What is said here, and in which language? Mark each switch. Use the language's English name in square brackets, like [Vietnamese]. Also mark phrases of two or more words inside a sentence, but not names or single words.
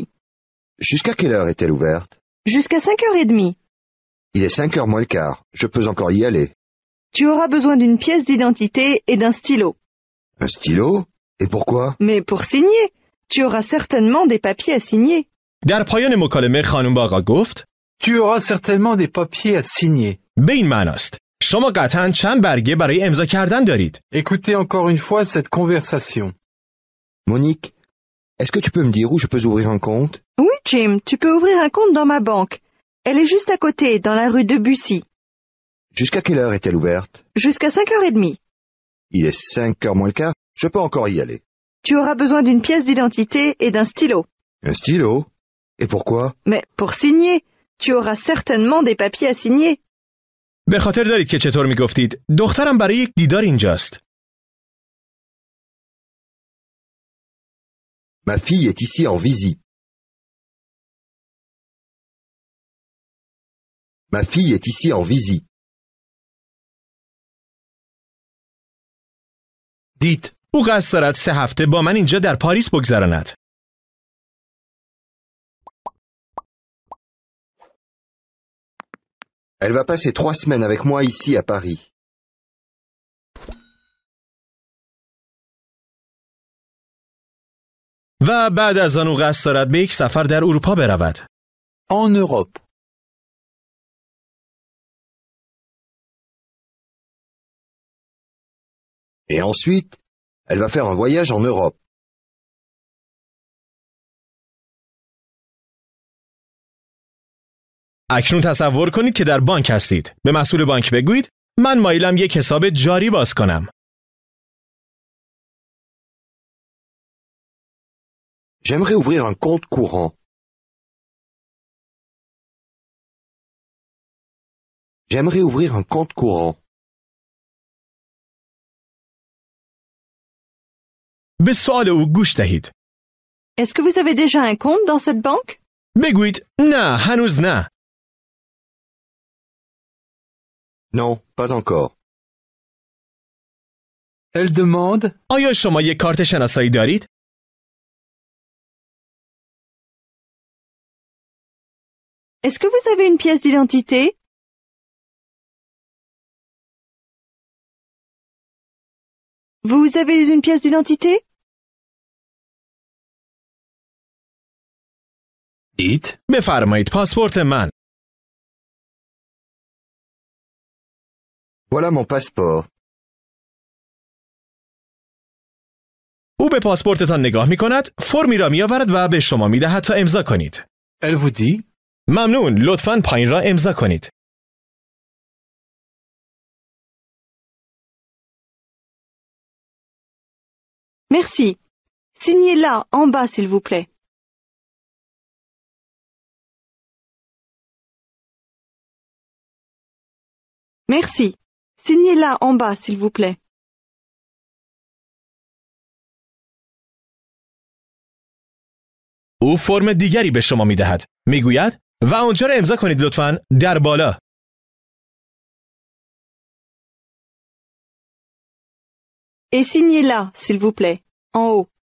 [French] Jusqu'à quelle heure est-elle ouverte? Jusqu'à 5h30. Il est 5 heures moins le quart. Je peux encore y aller. Tu auras besoin d'une pièce d'identité et d'un stylo. Un stylo? Et pourquoi? Mais pour signer, tu auras certainement des papiers à signer. [Persian] در پایان مکالمه خانم با آقا گفت [French] Tu auras certainement des papiers à signer. [Persian] به این معناست شما قطعاً چند برگه برای امضا کردن دارید. [French] Écoutez encore une fois cette conversation. Monique, est-ce que tu peux me dire où je peux ouvrir un compte? Oui, Jim, tu peux ouvrir un compte dans ma banque. Elle est juste à côté, dans la rue Debussy. Jusqu'à quelle heure est-elle ouverte? Jusqu'à 5h30. Il est 5 heures moins le quart. Je peux encore y aller. Tu auras besoin d'une pièce d'identité et d'un stylo. Un stylo? Et pourquoi? Mais pour signer, tu auras certainement des papiers à signer. [Persian] به خاطر دارید که چطور میگفتید دخترم برای یک دیدار اینجاست. [French] Ma fille est ici en visite. Ma fille est ici en visite. Dites, [Persian] او قصد دارد 3 هفته با من اینجا در پاریس بگذراند. [French] Elle va passer 3 semaines avec moi ici à Paris. [Persian] و بعد از آن او قصد دارد به یک سفر در اروپا برود. [French] en Europe. Et ensuite, elle va faire un voyage en Europe. [Persian] اکنون تصور کنید که در بانک هستید. به مسئول بانک بگویید من مایلم یک حساب جاری باز کنم. [French] J'aimerais ouvrir un compte courant. J'aimerais ouvrir un compte courant. [Persian] به سوال او گوش دهید. [French] Est-ce que vous avez déjà un compte dans cette banque? [Persian] بگویید نه هنوز نه. [French] Non, pas encore. Elle demande, [Persian] آیا شما یک کارت شناسایی دارید؟ [French] Est-ce que vous avez une pièce d'identité? Vous avez une pièce d'identité? Dites. [Persian] بفرمایید پاسپورت من. [French] Voilà mon passeport. [Persian] او به پاسپورتتان نگاه می کند، فرمی را می آورد و به شما می دهد تا امضا کنید. [French] Elle vous dit. [Persian] ممنون، لطفاً پایین را امضا کنید. [French] Merci. Signez là, en bas, s'il vous plaît. Merci. Signez là, en bas, s'il vous plaît. [Persian] او فرم دیگری به شما می دهد. می گوید و آنجا را امضا کنید لطفاً در بالا. [French] Et signez là, s'il vous plaît, en haut.